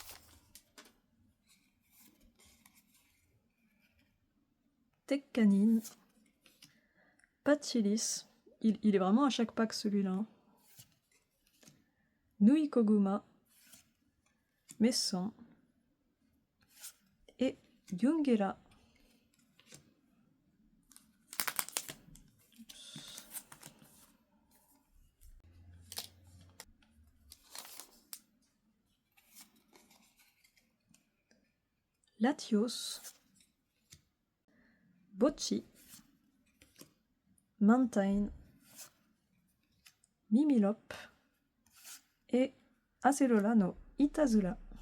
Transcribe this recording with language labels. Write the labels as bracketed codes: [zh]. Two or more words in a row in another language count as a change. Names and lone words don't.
[fr] Tekkanin, Patchilis, il est vraiment à chaque pack celui-là. Nui Koguma, Messon et Yungera. Latios, Bocchi, Mountain, Mimilop et Acerola no Itazula.